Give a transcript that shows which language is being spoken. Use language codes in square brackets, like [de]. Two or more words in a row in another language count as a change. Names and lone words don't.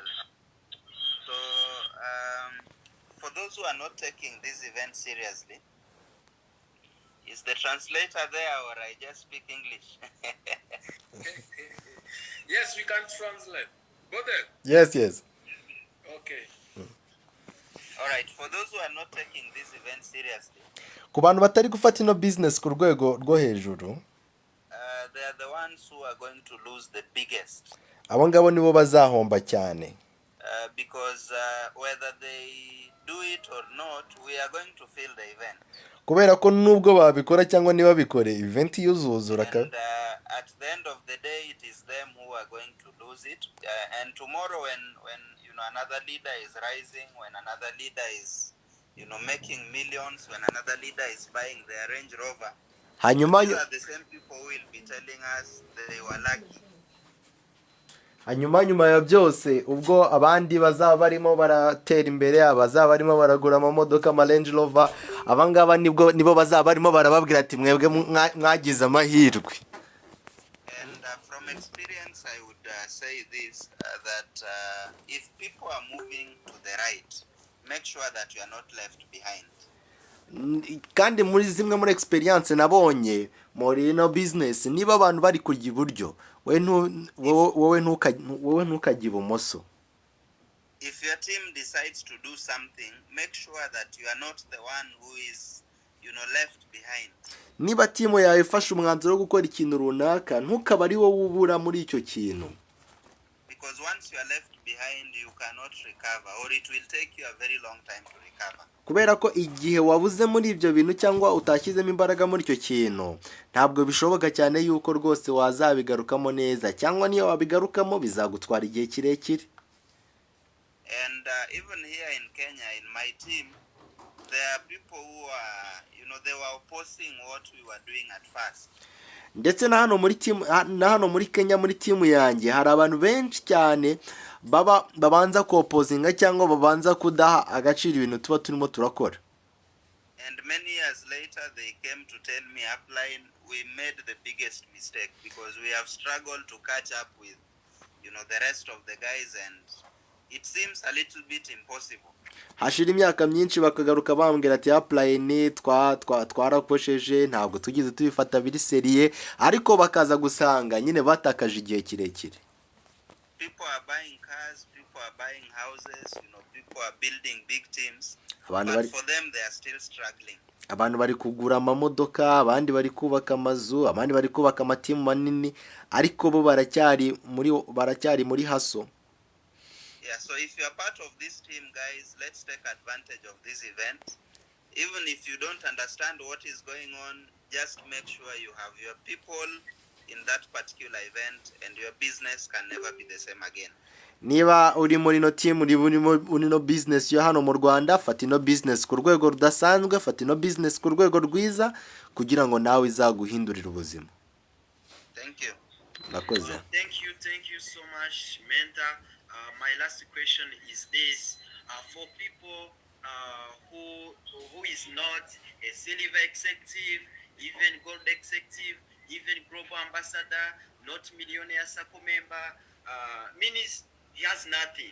[en] So for those who are not taking this event seriously, is the translator there, or I just speak English? Yes, we can translate. Go there. Yes, yes. Okay. All right, for those who are not taking this event seriously, [rw] ku bantu batari gufata ino business ku rwego rwo hejuru, [en] they are the ones who are going to lose the biggest. [rw] abo ngabo nibo bazahomba cyane. [en] Because whether they do it or not, we are going to fill the event. [rw] Kubera ko nubwo babikora cyangwa niba bikore event yuzuzura ka. [en] And at the end of the day, it is them who are going to lose it. And tomorrow, when another leader is rising, when another leader is making millions, when another leader is buying their Range Rover, these are the same people who will be telling us they were lucky. [rw] Nyuma ya byose ubwo abandi bazaba barimo baratera imbere, abazaba barimo baragura amamodoka ama Range Rover, abangaba nibo bazaba barimo barababwira ati mwebwe mwagize amahirwe. [en] And from experience I would say this, that if people are moving to the right, make sure that you are not left behind. [rw] Kandi muri zimwe muri experience nabonye muri ino business, niba abantu bari kujya iburyo, wowe ntukajya ibumoso. [en] If your team decides to do something, make sure that you are not the one who is left behind. [rw] Niba timu yawe ifashe umwanzuro wo gukora ikintu runaka, ntukaba ari wowe ubura muri icyo kintu. [en] Because once you are left behind, you cannot recover, or it will take you a very long time to recover. [rw] Kubera ko igihe wabuze muri ibyo bintu cyangwa utashyizemo imbaraga muri icyo kintu, ntabwo bishoboka cyane yuko rwose wazabigarukamo neza, cyangwa niyo wabigarukamo bizagutwara igihe kirekire. [en] And even here in Kenya, in my team, there are people who are, they were opposing what we were doing at first. [rw] Ndetse na hano muri Kenya muri timu yanjye hari abantu benshi cyane babanza kopozinga cyangwa babanza kudaha agaciro ibintu tuba turimo turakora. [en] And many years later they came to tell me, upline, we made the biggest mistake because we have struggled to catch up with the rest of the guys, and it seems a little bit impossible. [rw] Hashira imyaka myinshi bakagaruka bambwira ati upline twaraposheje, ntabwo tugize tubifata biri seriye, ariko bakaza gusanga nyine batakaje igihe kirekire. [en] People are buying cars, people are buying houses, people are building big teams, but for them they are still struggling. [rw] Abantu bari kugura amamodoka, abandi bari kubaka amazu, abandi bari kubaka amatimu manini, ariko bo baracyari muri haso. [en] Yeah, so if you are part of this team, guys, let's take advantage of this event. Even if you don't understand what is going on, just make sure you have your people in that particular event, and your business can never be the same again. [rw] Niba uri muri ino team, uri muri no business yo hano mu Rwanda, fata ino business ku rwego rudasanzwe, fata ino business ku rwego rwiza kugira ngo nawe izaguhindurira ubuzima. [en] Thank you. [rw] Nakoze. [en] Thank you so much, mentor. My last question is this: for people who is not a silver executive, even gold executive, even global ambassador, not millionaire circle member, means he has nothing.